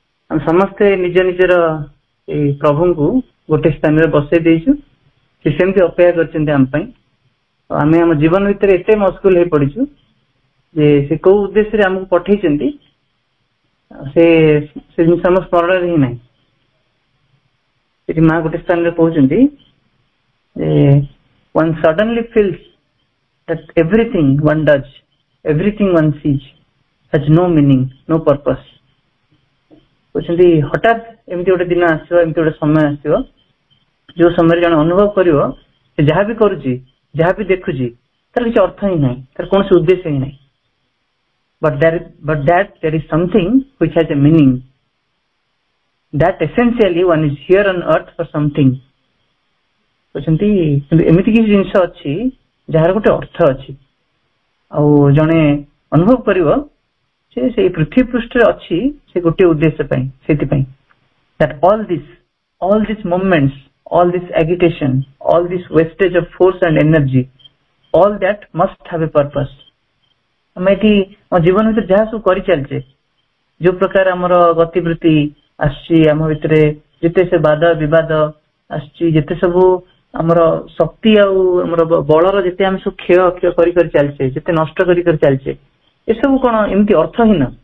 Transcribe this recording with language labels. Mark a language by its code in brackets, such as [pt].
[or] ଆମେ ସମସ୍ତେ ନିଜ ନିଜର ଏଇ ପ୍ରଭୁଙ୍କୁ ଗୋଟେ ସ୍ଥାନରେ ବସେଇ ଦେଇଛୁ। ସେ ସେମିତି ଅପେକ୍ଷା କରିଛନ୍ତି ଆମ ପାଇଁ। ଆମେ ଆମ ଜୀବନ ଭିତରେ ଏତେ ମସଗୁଲ ହେଇ ପଡିଛୁ ଯେ ସେ କୋଉ ଉଦ୍ଦେଶ୍ୟରେ ଆମକୁ ପଠେଇଛନ୍ତି ସେ ଜିନିଷ ଆମ ସ୍ମରଣରେ ହିଁ ନାହିଁ। ସେଠି ମା ଗୋଟେ ସ୍ଥାନରେ କହୁଛନ୍ତି ଯେ [en] one suddenly feels that everything one does, everything one sees has no meaning, no purpose. [or] କହୁଛନ୍ତି ହଠାତ୍ ଏମିତି ଗୋଟେ ଦିନ ଆସିବ, ଏମିତି ଗୋଟେ ସମୟ ଆସିବ ଯୋଉ ସମୟରେ ଜଣେ ଅନୁଭବ କରିବ ସେ ଯାହା ବି କରୁଛି, ଯାହା ବି ଦେଖୁଛି ତାର କିଛି ଅର୍ଥ ହିଁ ନାହିଁ, ତାର କୌଣସି ଉଦ୍ଦେଶ୍ୟ ହିଁ ନାହିଁ। [en] But that there is something which has a meaning. That essentially one is here on earth for something. [or] କହୁଛନ୍ତି ଏମିତି କିଛି ଜିନିଷ ଅଛି ଯାହାର ଗୋଟେ ଅର୍ଥ ଅଛି, ଆଉ ଜଣେ ଅନୁଭବ କରିବ ସେ ସେଇ ପୃଥିବୀ ପୃଷ୍ଠରେ ଅଛି ସେ ଗୋଟିଏ ଉଦ୍ଦେଶ୍ୟ ପାଇଁ। ସେଥିପାଇଁ [en] that all these moments, all this agitation, all this wastage of force and energy, all that must have a purpose. [or] ଆମେ ଏଠି ଆମ ଜୀବନ ଭିତରେ ଯାହା ସବୁ କରିଚାଲିଛେ, ଯୋଉ ପ୍ରକାର ଆମର ଗତିବୃତ୍ତି ଆସିଛି ଆମ ଭିତରେ, ଯେତେ ସେ ବାଦ ବିବାଦ ଆସିଛି, ଯେତେ ସବୁ ଆମର ଶକ୍ତି ଆଉ ଆମର ବଳର ଯେତେ ଆମେ ସବୁ କ୍ଷୟ କରି ଚାଲିଛେ, ଯେତେ ନଷ୍ଟ କରି ଚାଲିଛେ, ଏସବୁ କଣ ଏମିତି ଅର୍ଥହୀନ?